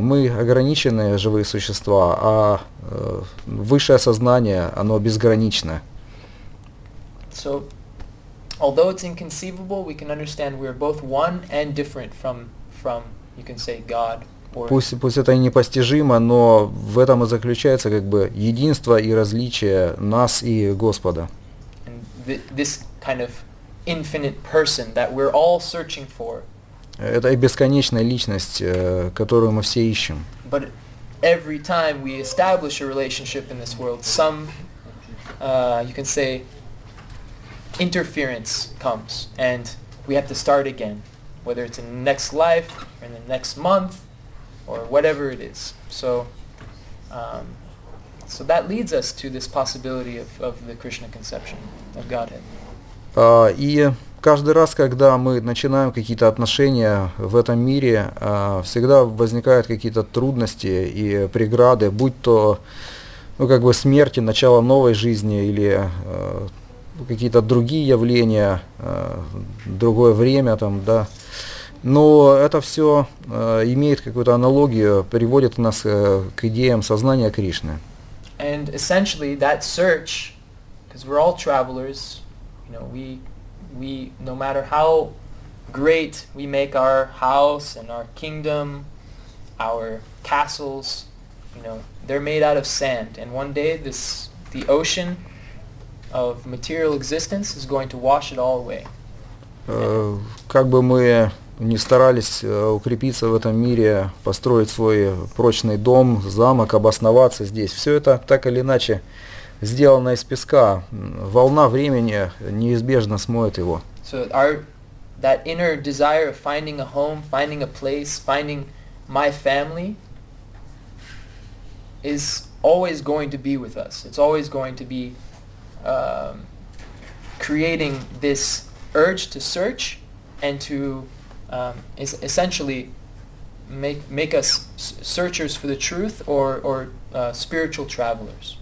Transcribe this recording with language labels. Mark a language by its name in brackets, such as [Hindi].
[Russian] Мы ограниченные живые существа, а высшее сознание, оно безгранично. [English] So, although it's inconceivable, we can understand we're both one and different from you can say God. [Russian] Пусть это и непостижимо, но в этом и заключается как бы единство и различие нас и Господа. [English] And this kind of infinite person that we're all searching for. [Russian] Это и бесконечная личность, которую мы все ищем. [English] But every time we establish a relationship in this world, some you can say interference comes and we have to start again, whether it's in the next life or in the next month or whatever it is. So so that leads us to this possibility of the Krishna conception of Godhead. [Russian] И каждый раз, когда мы начинаем какие-то отношения в этом мире, всегда возникают какие-то трудности и преграды, будь то как бы смерти, начало новой жизни или какие-то другие явления, другое время там, да. Но это все имеет какую-то аналогию, приводит нас к идеям сознания Кришны. [English] And essentially that search, because we're all travelers, you know, we no matter how great we make our house and our kingdom, our castles, you know, they're made out of sand, and one day the ocean of material existence is going to wash it all away. [Russian] Как бы мы ни старались укрепиться в этом мире, построить свой прочный дом, замок, обосноваться здесь, все это так или иначе сделано из песка. Волна времени неизбежно смоет его. [English] So that inner desire of finding a home, finding a place, finding my family is always going to be with us. It's always going to be creating this urge to search and to essentially make us searchers for the truth or spiritual travelers.